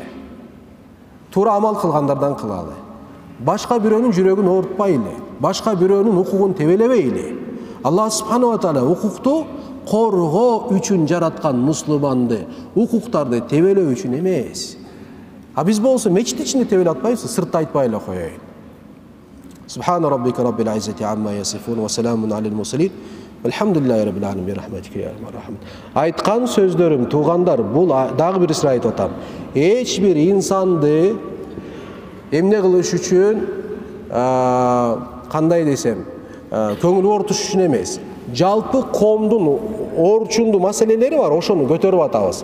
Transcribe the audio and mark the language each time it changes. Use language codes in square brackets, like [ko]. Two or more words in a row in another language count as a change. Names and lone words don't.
[ky] Туура амал кылгандардан кылалы. Башка бирөөнүн жүрөгүн оорутпайлы. Башка бирөөнүн укугун тебелебейли. [ar] الله سبحانه تعالى [ky] укукту коргоо үчүн жараткан мусулманды, укуктарды тебелөө үчүн эмес. А биз болсо мечит ичинде тебелеп атпайбыз, сыртта айтпай эле коеюн. [ar] سبحان ربك رب العزة عما يصفون وسلام على المرسلين. الحمد لله رب العالمين برحمتك يا أرحم. [ky] Айткан сөздөрүм туугандар, бул дагы бир сыра айтып атам. Эч бир инсанды эмне кылыш үчүн, кандай десем, көңүл оорутуш үчүн эмес. Жалпы коомдун орчундуу маселелери бар, ошону көтөрүп атабыз.